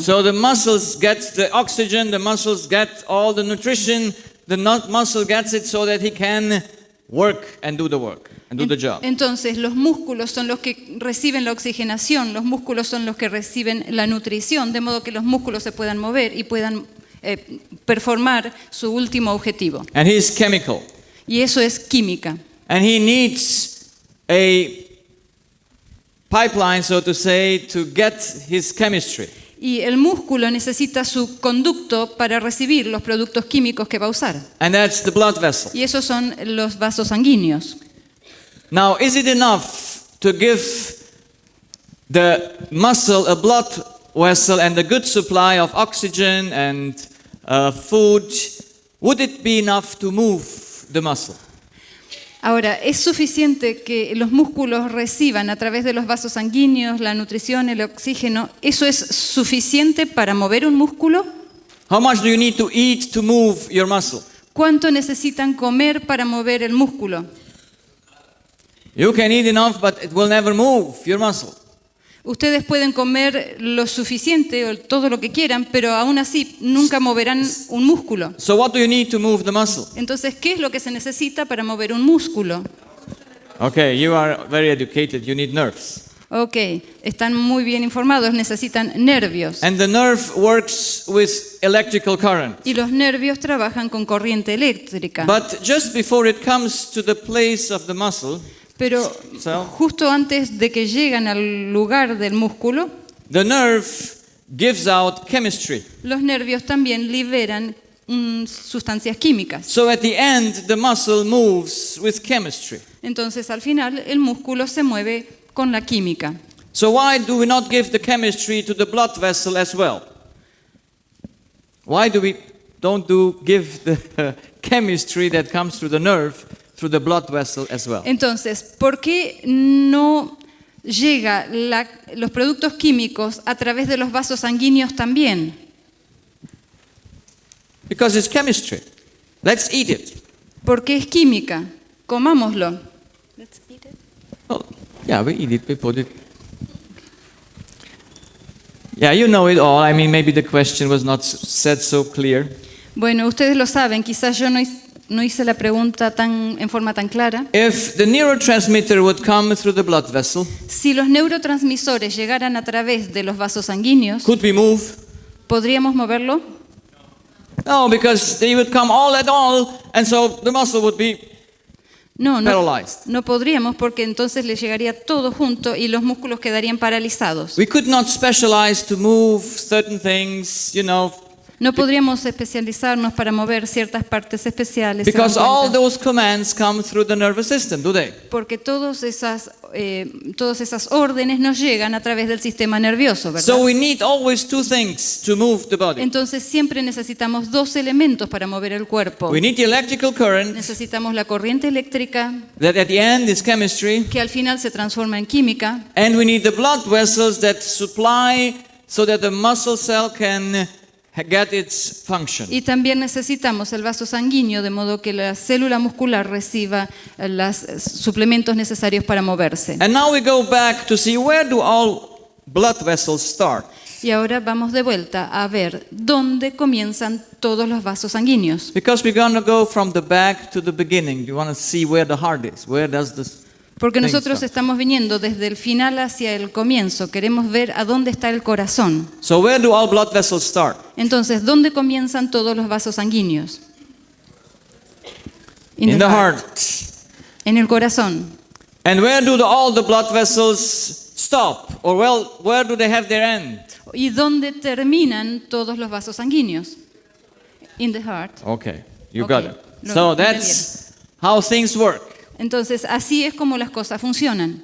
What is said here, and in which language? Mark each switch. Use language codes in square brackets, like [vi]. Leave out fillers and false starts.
[en] So the muscles get the oxygen, the muscles get all the nutrition, the muscle gets it so that he can work and do the work and do the job. [es] Entonces, los músculos son los que reciben la oxigenación, los músculos son los que reciben la nutrición, de modo que los músculos se puedan mover y puedan performar su último objetivo. [en] And he's chemical. [es] Y eso es química. [en] And he needs a pipeline, so to say, to get his chemistry. [es] Y el músculo necesita su conducto para recibir los productos químicos que va a usar. [en] And that's the blood vessel. [es] Y esos son los vasos sanguíneos. [en] Now, is it enough to give the muscle a blood vessel and a good supply of oxygen and food? Would it be enough to move the muscle? [es] Ahora, ¿es suficiente que los músculos reciban a través de los vasos sanguíneos la nutrición, el oxígeno? ¿Eso es suficiente para mover un músculo? [en] How much do you need to eat to move your muscle? [es] ¿Cuánto necesitan comer para mover el músculo? [en] You can eat enough, but it will never move your muscle. [es] Ustedes pueden comer lo suficiente o todo lo que quieran, pero aún así nunca moverán un músculo. [en] So what do you need to move the muscle? [es] Entonces, ¿qué es lo que se necesita para mover un músculo? [en] Okay, you are very educated. You need nerves. [es] Ok, están muy bien informados, necesitan nervios. [en] And the nerve works with electrical current. [es] Y los nervios trabajan con corriente eléctrica. [en] But just before it comes to the place of the muscle, [es] Pero justo antes de que llegan al lugar del músculo, [en] the nerve gives out chemistry. [es] los nervios también liberan sustancias químicas. [en] So at the end, the muscle moves with chemistry. [es] Entonces, al final, el músculo se mueve con la química. [en] So why do we not give the chemistry to the blood vessel as well? Why do we don't give the chemistry that comes through the nerve through the blood vessel as well? [es] Entonces, ¿por qué no llega los productos químicos a través de los vasos sanguíneos también? [en] Because it's chemistry. Let's eat it. [es] Porque es química. Comámoslo. [en] Oh, yeah, we eat it, we put it. Yeah, you know it all. I mean, maybe the question was not said so clear. [es] Bueno, ustedes lo saben, quizás yo no hice la pregunta en forma tan clara. [en] If the neurotransmitter would come through the blood vessel, [es] Si los neurotransmisores llegaran a través de los vasos sanguíneos, [en] could we move? [es] ¿podríamos moverlo? [en] No, because they would come all at all, and so the muscle would be [es] No, [en] paralyzed. [es] no podríamos porque entonces le llegaría todo junto y los músculos quedarían paralizados. [en] We could not specialize to move certain things, [es] No podríamos especializarnos para mover ciertas partes especiales. ¿se dan [en] because all [es] cuenta? [en] those commands come through the nervous system, do they? [es] Porque todas esas órdenes nos llegan a través del sistema nervioso, ¿verdad? [en] So we need always two things to move the body. [es] Entonces siempre necesitamos dos elementos para mover el cuerpo. [en] We need the electrical current [es] Necesitamos la corriente eléctrica, [en] that at the end is chemistry, [es] que al final se transforma en química, [en] and we need the blood vessels that supply so that the muscle cell can get its function. [es] y también necesitamos el vaso sanguíneo, de modo que la célula muscular reciba los suplementos necesarios para moverse. [en] And now we go back to see where do all blood vessels start. [es] Y ahora vamos de vuelta a ver dónde comienzan todos los vasos sanguíneos. [en] Because we're going to go from the back to the beginning. You want to see where the heart is. Where does this [es] Porque [en] thing [es] nosotros [en] start? [es] estamos viniendo desde el final hacia el comienzo. Queremos ver a dónde está el corazón. [en] So where do all blood vessels start? [es] Entonces, ¿dónde comienzan todos los vasos sanguíneos? [en] In the heart. [es] En el corazón. [en] And where do all the blood vessels stop? Or where do they have their end? [es] ¿Y dónde terminan todos los vasos sanguíneos? [en] In the heart. Okay, you Okay, got it. [es] lo [en] So [es] entendieron. [en] that's how things work. [es] Entonces, así es como las cosas funcionan.